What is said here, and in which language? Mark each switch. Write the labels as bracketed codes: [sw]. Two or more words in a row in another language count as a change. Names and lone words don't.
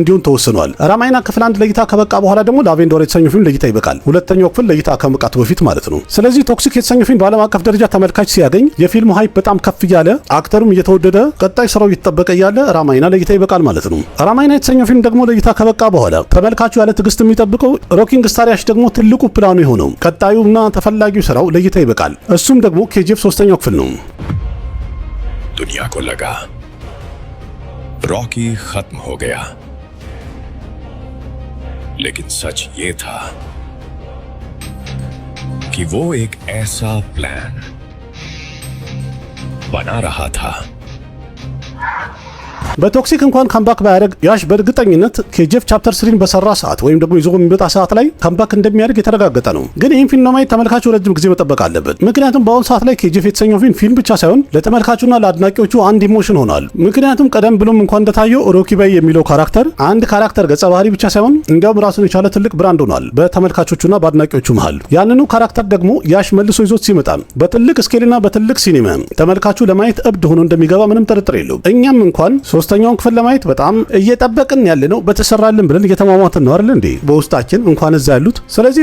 [am] እንዲሁም ተወስኗል። ራማይና ክፍል አንድ ለእይታ ከበቃ በኋላ ደግሞ ላቬንዶር የተሰኘው ፊልም ለእይታ ይበቃል፣ ሁለተኛው ክፍል ለእይታ ከመቃቱ በፊት ማለት ነው። ስለዚህ ቶክሲክ የተሰኘው ፊልም በዓለም አቀፍ ደረጃ ተመልካች ሲያገኝ የፊልሙ ሃይፕ በጣም ከፍ እያለ አክተሩም እየተወደደ ቀጣይ ስራው እየተጠበቀ እያለ ራማይና ለእይታ ይበቃል ማለት ነው። ራማይና የተሰኘው ፊልም ደግሞ ለእይታ ከበቃ በኋላ ተመልካቹ ያለ ትዕግስት የሚጠብቀው ሮኪንግ ስታር ያሽ ደግሞ ትልቁ ፕላኑ የሆነው ቀጣዩና ተፈላጊው ስራው ለእይታ ይበቃል። እሱም ደግሞ ኬጂኤፍ 3ኛው ክፍል ነው። [hi] दुनिया को लगा रॉकी खत्म हो गया, लेकिन सच ये था कि वो एक ऐसा प्लान बना रहा था। [am] በቶክሲክ እንኳን ካምባክ ባያደርግ ያሽ በእርግጠኝነት ኬጂኤፍ ቻፕተር 3 በሰራ ሰዓት ወይም ደግሞ ይዞ የሚመጣ ሰዓት ላይ ካምባክ እንደሚያደርግ የተረጋገጠ ነው። ግን ይህን ፊልም ለማየት ተመልካቹ ረጅም ጊዜ መጠበቅ አለበት። ምክንያቱም በአሁኑ ሰዓት ላይ ኬጂኤፍ የተሰኘው ፊልም ብቻ ሳይሆን ለተመልካቹና ለአድናቂዎቹ አንድ ኢሞሽን ሆኗል። ምክንያቱም ቀደም ብሎም እንኳን እንደታየው ሮኪ ባይ የሚለው ካራክተር አንድ ካራክተር ገጸ ባህሪ ብቻ ሳይሆን እንዲያውም ራሱን የቻለ ትልቅ ብራንድ ሆኗል በተመልካቾቹና በአድናቂዎቹ መሃል። ያንኑ ካራክተር ደግሞ ያሽ መልሶ ይዞት ሲመጣ በትልቅ ስኬልና በትልቅ ሲኒማ ተመልካቹ ለማየት እብድ ሆኖ እንደሚገባ ምንም ጥርጥር የለውም። እኛም እንኳን ሶስተኛውን ክፍል ለማየት በጣም እየጠበቅን ያለነው በተሰራልን ብለን እየተማማትን ነው አይደል እንዴ በውስጣችን እንኳን እዛ ያሉት። ስለዚህ